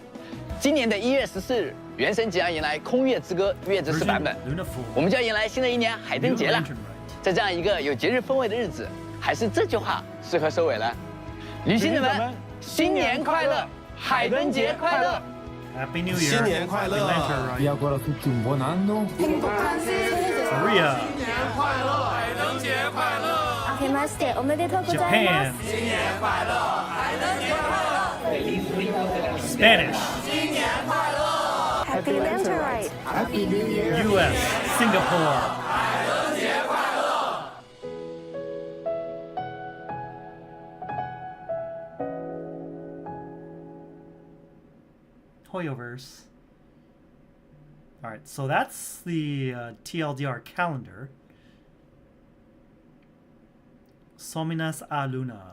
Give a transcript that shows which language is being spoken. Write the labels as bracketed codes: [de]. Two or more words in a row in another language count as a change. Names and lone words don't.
[zh] 今年的1月14日，《原神》即将迎来《空月之歌》月之4版本，我们就要迎来新的一年海灯节了。在这样一个有节日氛围的日子，还是这句话适合收尾了。旅行者们，新年快乐，海灯节快乐！ [en] Happy New Year! [zh] 新年快乐！ [it] Vi auguro a tutti un buon anno. [en] Korea! [zh] 新年快乐！海灯节快乐！ [ja] あけましておめでとうございます. [en] Japan! [zh] 新年快乐！海灯节快乐！ [en] Spanish! [zh] 新年快乐！ [en] Happy Lantern Rite. Happy New Year! US! Singapore! [zh] 海灯节快乐！ [en] Hoyoverse. Alright, so that's the TLDR calendar. Sominas a Luna.